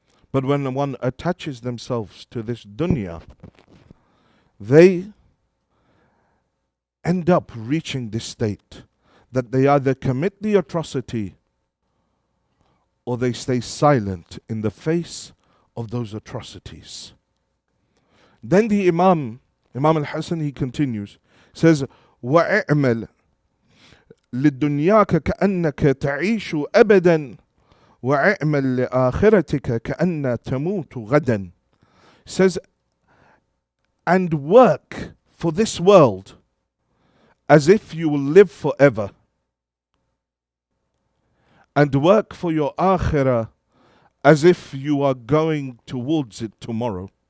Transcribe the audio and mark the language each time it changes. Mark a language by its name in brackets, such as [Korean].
[English] But when one attaches themselves to this dunya, they end up reaching this state that they either commit the atrocity or they stay silent in the face of those atrocities. Then the Imam al-Hasan, he continues, says, [Arabic] وَاعْمَلْ لِلدُّنْيَاكَ كَأَنَّكَ تَعِيشُ أَبَدًا وَاعْمَلْ لِآخِرَتِكَ كَأَنَّ تَمُوتُ غَدًا. [English] Says, and work for this world as if you will live forever, and work for your akhirah as if you are going towards it tomorrow.